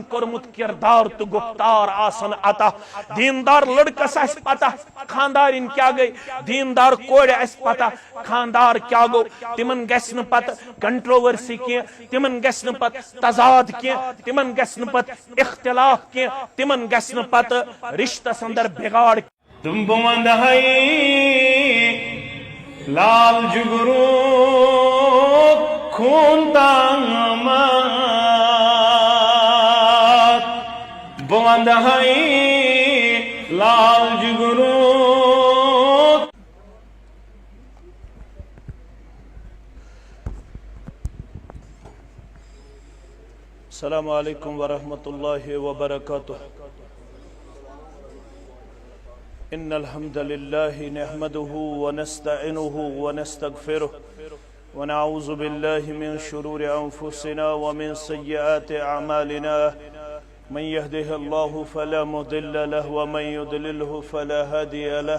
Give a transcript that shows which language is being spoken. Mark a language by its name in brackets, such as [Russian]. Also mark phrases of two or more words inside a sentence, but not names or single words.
[Kashmiri] کورمت کردار تو گفتار آسن عطا دیندار لڑکس اس پتہ خاندارین کیا گئی دیندار کوڑ اس پتہ خاندار کیا گو تمن گس نہ پتہ کنٹروورسی کی تمن گس نہ پتہ تضاد کی تمن گس نہ پتہ اختلاف کی تمن گس نہ پتہ رشتہ اندر بگاڑ تم بوند لال جگرو خون تامات بوند لال جگرو. [Arabic] السلام علیکم ورحمۃ اللہ وبرکاتہ. ان الحمد لله نحمده ونستعينه ونستغفره ونعوذ بالله من شرور انفسنا ومن سيئات اعمالنا من يهده الله فلا مضل له ومن يضلله فلا هادي له.